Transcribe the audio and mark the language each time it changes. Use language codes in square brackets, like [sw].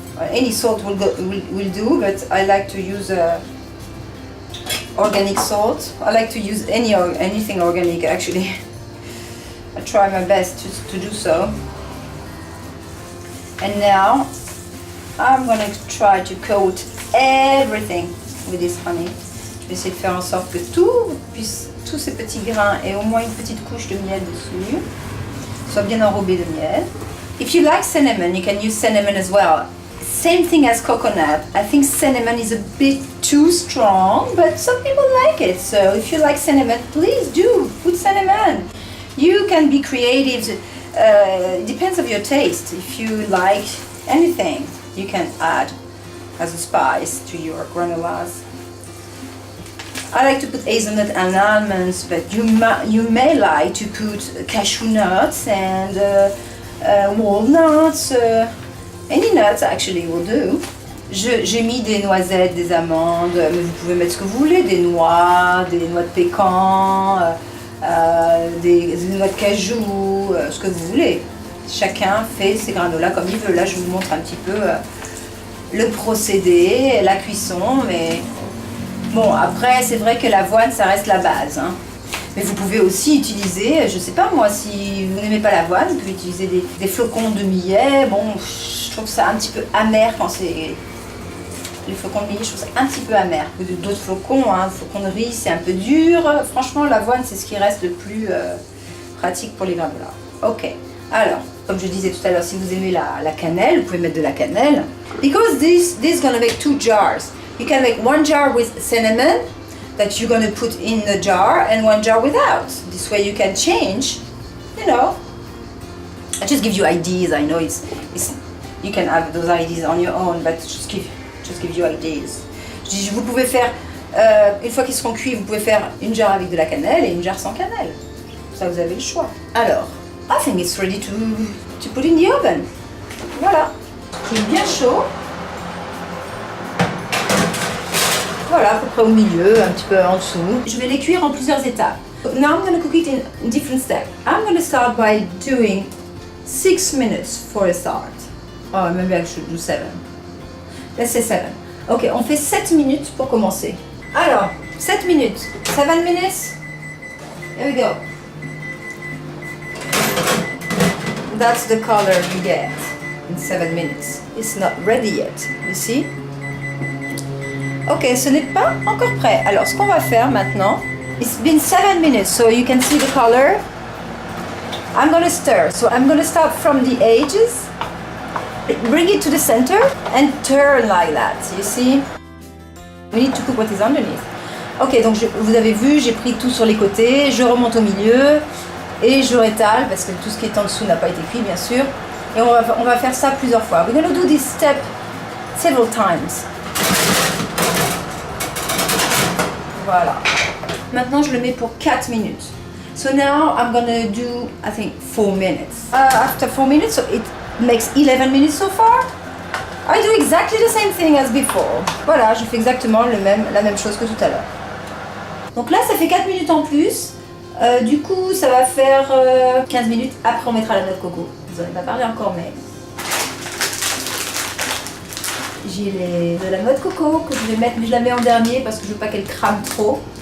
[en] Any salt will do, but I like to use organic salt. I like to use anything organic actually. I try my best to do so. And now I'm gonna try to coat everything with this honey. [fr] Je vais essayer de faire en sorte que tous ces petits grains aient au moins une petite couche de miel dessus, soit bien enrobé de miel. [en] If you like cinnamon, you can use cinnamon as well. Same thing as coconut. I think cinnamon is a bit too strong, but some people like it. So if you like cinnamon, please do put cinnamon. You can be creative. It depends on your taste. If you like anything, you can add as a spice to your granolas. I like to put hazelnut and almonds, but you may like to put cashew nuts and walnuts. Any nuts actually will do. [fr] J'ai mis des noisettes, des amandes, mais vous pouvez mettre ce que vous voulez, des noix de pécan, des noix de cajou, ce que vous voulez. Chacun fait ses granolas comme il veut. Là, je vous montre un petit peu le procédé, la cuisson, mais bon, après, c'est vrai que l'avoine, ça reste la base, hein. Mais vous pouvez aussi utiliser, je sais pas moi, si vous n'aimez pas l'avoine, vous pouvez utiliser des flocons de millet. Bon, je trouve ça un petit peu amer quand c'est... Les flocons de millet, je trouve ça un petit peu amer. D'autres flocons, hein, flocons de riz, c'est un peu dur. Franchement, l'avoine, c'est ce qui reste le plus pratique pour les granolas. Ok, Alors, comme je disais tout à l'heure, si vous aimez la cannelle, vous pouvez mettre de la cannelle. [en] Because this is gonna make 2 jars. You can make 1 jar with cinnamon that you're gonna put in the jar and 1 jar without. This way you can change, you know. I just give you ideas. I know it's you can have those ideas on your own, but just give you ideas. [fr] Vous pouvez faire, une fois qu'ils seront cuits, vous pouvez faire une jarre avec de la cannelle et une jarre sans cannelle. Ça, vous avez le choix. Alors, [en] I think it's ready to put in the oven. [fr] Voilà. C'est bien chaud. Voilà, à peu près au milieu, un petit peu en dessous. Je vais les cuire en plusieurs étapes. [en] Now I'm going to cook it in different steps. I'm going to start by doing 6 minutes for a start. Oh, maybe I should do 7. Let's say 7. [fr] Ok, on fait 7 minutes pour commencer. Alors, 7 minutes. 7 minutes. [en] Here we go. That's the color you get in 7 minutes. It's not ready yet, you see? [fr] Ok, ce n'est pas encore prêt. Alors, ce qu'on va faire maintenant, [en] it's been 7 minutes, so you can see the color. I'm going to stir. So I'm going to start from the edges, bring it to the center, and turn like that, you see? We need to cook what is underneath. [fr] Ok, donc vous avez vu, j'ai pris tout sur les côtés, je remonte au milieu, et je rétale, parce que tout ce qui est en dessous n'a pas été cuit, bien sûr. Et on va faire ça plusieurs fois. [en] We're going to do this step several times. [fr] Voilà. Maintenant, je le mets pour 4 minutes. [en] So now I'm gonna do, I think, 4 minutes. After 4 minutes, so it makes 11 minutes so far. I do exactly the same thing as before. [fr] Voilà, je fais exactement la même chose que tout à l'heure. Donc là, ça fait 4 minutes en plus. Du coup, ça va faire 15 minutes. Après, on mettra la noix de coco. Vous en avez pas parlé encore, mais... J'ai de la noix de coco que je vais mettre, mais je la mets en dernier parce que je veux pas qu'elle crame trop.